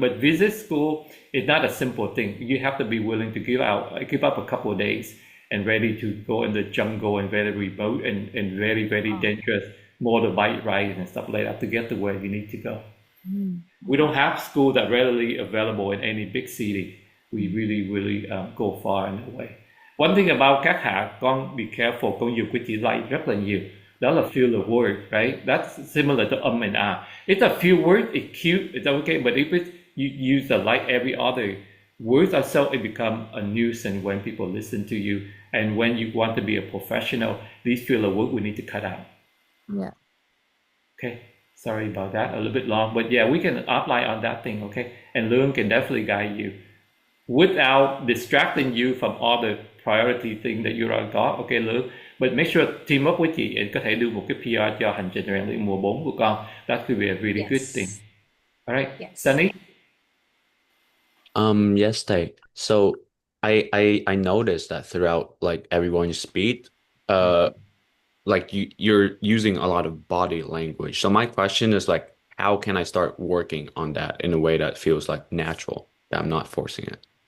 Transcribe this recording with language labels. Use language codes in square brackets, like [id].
[en] But visit school is not a simple thing. You have to be willing to give up a couple of days and ready to go in the jungle and very remote and very, very Oh. dangerous motorbike rides and stuff like that to get to where you need to go. Mm. We don't have school that readily available in any big city. We really go far in a way. One thing about [vi] các hạ, con [en] be careful, [vi] con dùng cái chữ like rất là nhiều. Đó là [en] feel the word, right? That's similar to and ah. It's a few words, it's cute, it's okay, but if you use the like every other words or so, it become a nuisance when people listen to you. And when you want to be a professional, these filler word we need to cut out. Yeah. Okay, sorry about that, a little bit long, but yeah, we can apply on that thing, okay? And Lương can definitely guide you without distracting you from all the priority thing that you already got, okay Lương? But make sure team up [vi] với chị and có thể do một cái PR cho hành trình rèn luyện mùa 4 của con. [en] That could be a really good thing. Yes. All right, Yes. Sunny? Yes, Tay. So I noticed that throughout like everyone's speak, like you're using a lot of body language. So my question is like, how can I start working on that in a way that feels like natural, that I'm not forcing it?